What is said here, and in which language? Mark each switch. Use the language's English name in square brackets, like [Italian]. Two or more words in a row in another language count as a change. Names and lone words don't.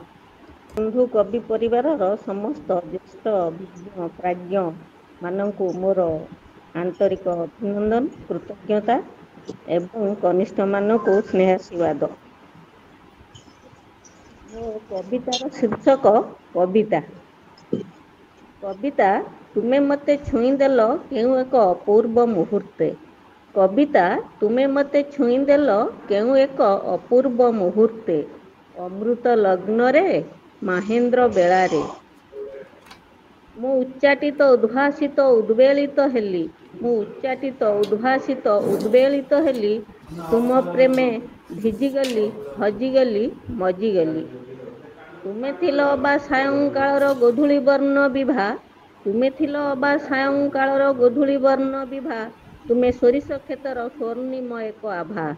[Odia] ବନ୍ଧୁ କବି ପରିବାର ସମସ୍ତ ଜ୍ୟେଷ୍ଠ ବିଜ୍ଞ ପ୍ରାଜ୍ଞ ମାନଙ୍କ ମୋର ଆନ୍ତରିକ ଅଭିନନ୍ଦନ କୃତଜ୍ଞତା ଏବଂ କନିଷ୍ଠ ମାନଙ୍କ ସ୍ନେହାଶୀର୍ବାଦ। ମୋ କବିତାର ଶୀର୍ଷକ କବିତା କବିତା ତୁମେ ମତେ ଛୁଇଁଦେଲ କେଉଁ ଏକ ଅପୂର୍ବ ମୁହୂର୍ତ୍ତେ କବିତା ତୁମେ ମତେ ଛୁଇଁଦେଲ କେଉଁ ଏକ ଅପୂର୍ବ ମୁହୂର୍ତ୍ତେ ଅମୃତ ଲଗ୍ନରେ ମହେନ୍ଦ୍ର ବେଳାରେ ମୁଁ ଉଚ୍ଚାଟିତ ଉଦ୍ଭାସିତ ଉଦ୍ବେଳିତ ହେଲି ମୁଁ ଉଚ୍ଚାଟିତ ଉଦ୍ଭାସିତ ଉଦ୍ବେଳିତ ହେଲି ତୁମ ପ୍ରେମେ ଭିଜିଗଲି ହଜିଗଲି ମଜିଗଲି ତୁମେ ଥିଲ ଅବା सायंकाଳର ଗୋଧୂଳି ବର୍ଣ୍ଣ ବିଭା ତୁମେ ଥିଲ ଅବା ସାୟଂକାଳର ଗୋଧୂଳି ବର୍ଣ୍ଣ ବିଭା ତୁମେ ସୋରିଷ କ୍ଷେତର ସ୍ୱର୍ଣ୍ଣିମ ଏକ ଆଭା